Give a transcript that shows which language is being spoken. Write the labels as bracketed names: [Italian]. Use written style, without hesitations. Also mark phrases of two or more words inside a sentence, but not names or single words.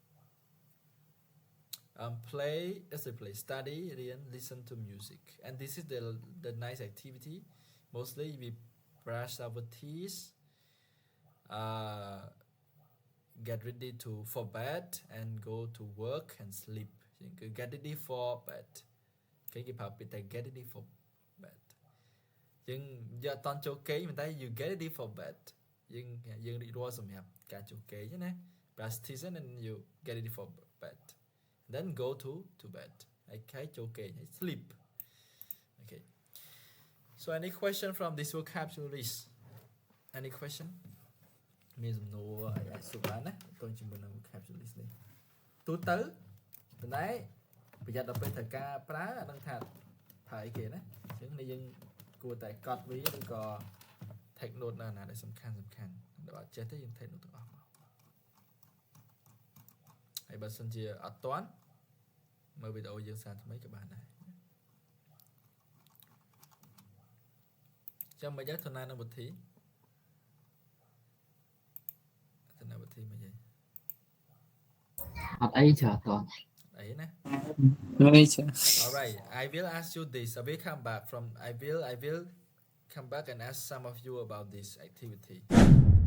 [English] play study រៀន listen to music and this is the nice activity mostly we brush our teeth get ready for bed and go to work and sleep គឺ get ready for bed គេប្រើពាក្យតែ get ready for bed [Khmer] យើងយកអត់តន់ចូលគេងប៉ុន្តែ [English] you get ready for bed [Khmer] យើងរៀបរាល់សម្រាប់ការចូលគេងណា [English] brush teeth and you get ready for bed then go to bed [Khmer] ហើយខែចូលគេងហើយ [English] sleep okay so any question from this vocabularies any question [Khmer] មានសំណួរអាចសួរបាន ណាតើជាមួយនឹង vocabularies នេះទូទៅប៉ុន្តែប្រយ័ត្នដល់ពេលត្រូវការប្រើអត់ដឹងថាប្រើអីគេណាអញ្ចឹងនេះយើងគួរតែកត់វាឬក៏ [English] take note [Khmer] នៅណាដែលសំខាន់បើអត់ចេះទេយើង [English] take note [Khmer] ទាំងអស់មក ហើយបើសិនជាអត់ទាន់មើលវីដេអូយើងសារថ្មីក៏បានដែរចាំមិនយ៉ាងធនានុវិធីមកយាយ អត់អីចាតោះ អីណា នេះចា [English] All right I will ask you this I will come back and ask some of you about this activity